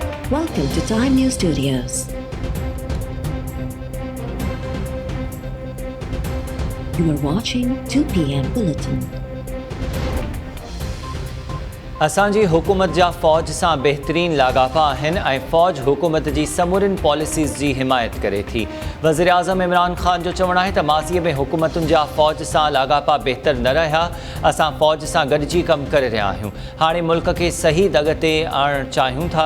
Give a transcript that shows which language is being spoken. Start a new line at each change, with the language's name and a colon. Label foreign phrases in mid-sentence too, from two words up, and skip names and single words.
English: Welcome to Time News Studios. You are watching 2 p.m. Bulletin.
Sindhi: असांजी हुकूमत जा फ़ौज सां बहितरीन लाॻापा आहिनि ऐं फ़ौज हुकूमत जी समूरिन पॉलिसीज़ जी हिमायत करे थी। वज़ीर आज़म इमरान ख़ान जो चवणु आहे त माज़ीअ में हुकूमतुनि जा फ़ौज सां लाॻापा बहितर न रहिया। असां फ़ौज सां गॾिजी कमु करे रहिया आहियूं। हाणे मुल्क खे सही दग ते आणणु चाहियूं था।